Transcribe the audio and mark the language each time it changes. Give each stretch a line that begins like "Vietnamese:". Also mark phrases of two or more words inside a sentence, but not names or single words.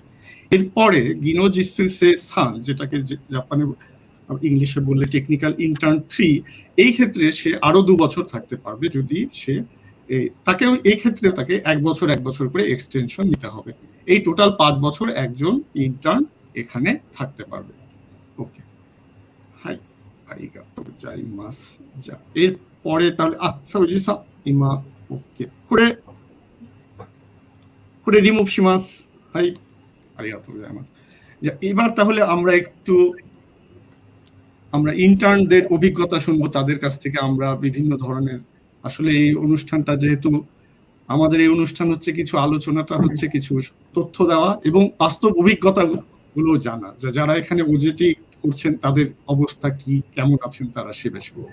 Bangla: এরপরে
Japanese: 技能実習三,
Bangla: যেটাকে জাপানে ইংলিশে বললে
English: technical intern 3,
Bangla: এই ক্ষেত্রে সে আরো 2 বছর থাকতে পারবে যদি সে তাকেও এই ক্ষেত্রে তাকে 1 বছর করে এক্সটেনশন নিতে হবে। এই টোটাল 5 বছর একজন ইন্টার্ন এখানে থাকতে পারবে।
Japanese: OK、はい ありがとう ございます. じゃあ
Bangla: এরপরে তাহলে
Japanese: সাউজি さん今 OK、 これリムーブします。はい、ありがとうございます。じゃあ
Bangla: এবার তাহলে আমরা একটু আমরা ইন্টার্নদের অভিজ্ঞতা শুনবো তাদের কাছ থেকে। আমরা বিভিন্ন ধরনের, আসলে এই অনুষ্ঠানটা যেহেতু আমাদের এই অনুষ্ঠান হচ্ছে কিছু আলোচনাটা হচ্ছে কিছু তথ্য দেওয়া এবং বাস্তব অভিজ্ঞতা গুলো জানা, যে যারা এখানে ওজেটি করছেন তাদের অবস্থা কি, কেমন আছেন তারা, সে বিষয়ে।